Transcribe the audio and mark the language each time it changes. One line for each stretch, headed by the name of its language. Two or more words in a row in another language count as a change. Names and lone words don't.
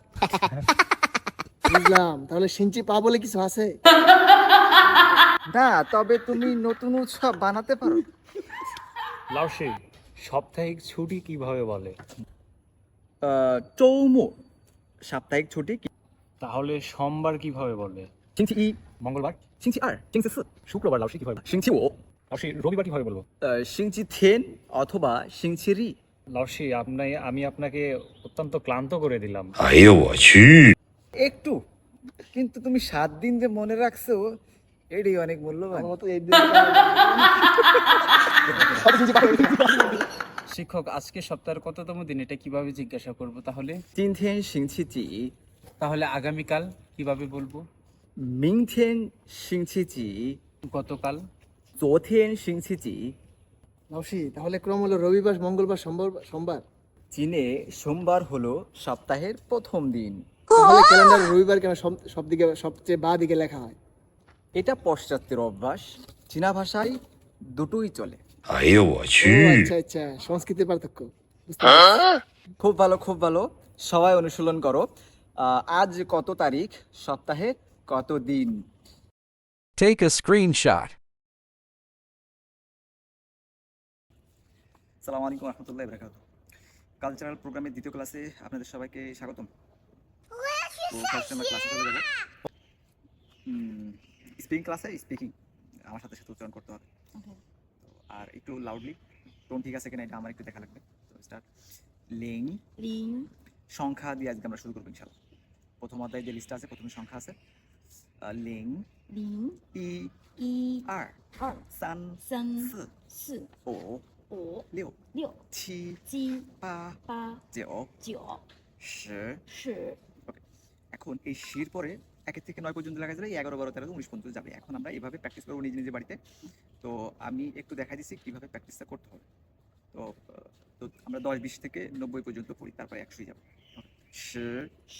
Bangla: বুঝলাম, তাহলে
Chinese: 星期八
Bangla: বলে কিছু আছে? না, তবে তুমি নতুন উৎসব বানাতে পারো। লাউসি, সাপ্তাহিক ছুটি কিভাবে বলে? চৌমো সাপ্তাহিক ছুটি। তাহলে সোমবার কিভাবে বলে?
Chinese: 星期一、
Bangla: মঙ্গলবার?
Chinese: 星期二、星期四、
Bangla: শুক্রবার লাউসি কিভাবে?
Chinese: 星期五、
Bangla: লাউসি, রবিবার কিভাবে বলবো?
Chinese: 星期天 অথবা 星期日。
Bangla: লাউসি, আমি আপনাকে অত্যন্ত ক্লান্ত করে দিলাম। একটু, কিন্তু তুমি 7 দিন যে মনে রাখছো এটাই অনেক মূল্যবান। আমার তো এই দিন শিক্ষক, আজকে সপ্তাহের কততম দিন এটা কিভাবে জিজ্ঞাসা করব তাহলে?
Chinese: 今天星期几？
Bangla: তাহলে আগামীকাল কিভাবে বলবো?
Chinese: 明天星期几？
Bangla: গতকাল?
Chinese: 昨天星期几？
Bangla: লাউসি, তাহলে ক্রম হলো রবিবার, মঙ্গলবার, সোমবার। চীনে সোমবার হলো সপ্তাহের প্রথম দিন। তাহলে ক্যালেন্ডার রবিবার কেন সব দিকে সবচেয়ে বাঁ দিকে লেখা হয়? এটা পাশ্চাত্যের অভ্যাস। চীনা ভাষায় দুটোই চলে।
Chinese: 哎呦我 ও 去！
Bangla: আচ্ছা আচ্ছা, সংস্কৃতির পার্থক্য বুঝতে পেরেছি। খুব ভালো, খুব ভালো। সবাই অনুশীলন করো। আজ কত তারিখ, সপ্তাহে কত দিন?
English: Take a screenshot.
Arabic: السلام عليكم رحمة الله بركات.
Bangla: কালচারাল প্রোগ্রামের দ্বিতীয় ক্লাসে আপনাদের সবাইকে স্বাগতম। তো ফার্স্টে আমরা ক্লাসে চলে যাব। স্পিকিং ক্লাসে স্পিকিং আমার সাথে সাথে উচ্চারণ করতে হবে। তো আর একটু লাউডলি, টোন ঠিক আছে কিনা এটা আমার একটু দেখা লাগবে। তো স্টার্ট। লিং।
Chinese: লিং,
Bangla: সংখ্যা দিয়ে আজকে আমরা শুরু করবো
Arabic: إن شاء الله.
Bangla: প্রথম অধ্যায়ে যে লিস্ট আছে প্রথমে সংখ্যা আছে।
Chinese: লিং, লিং, ই, 一、 আর, 二、 সান, 三、 সি, 四、 ও, 五、 লিউ, 六、 ছি, 七、 পা, 八、 জিও, 九、 শি। 十。
Bangla: ওকে, এখন এই শির পরে 1 থেকে 9 পর্যন্ত লেখা যাবে, 11, 12, 13, 19 পর্যন্ত যাবে। এখন আমরা এইভাবে প্র্যাকটিস করবো নিজ নিজে বাড়িতে। তো আমি একটু দেখাই দিচ্ছি কিভাবে প্র্যাকটিসটা করতে হবে। তো তো আমরা 10, 20 থেকে 90 পর্যন্ত পড়ি, তারপরে 100 যাবো।
Chinese: শি, 十、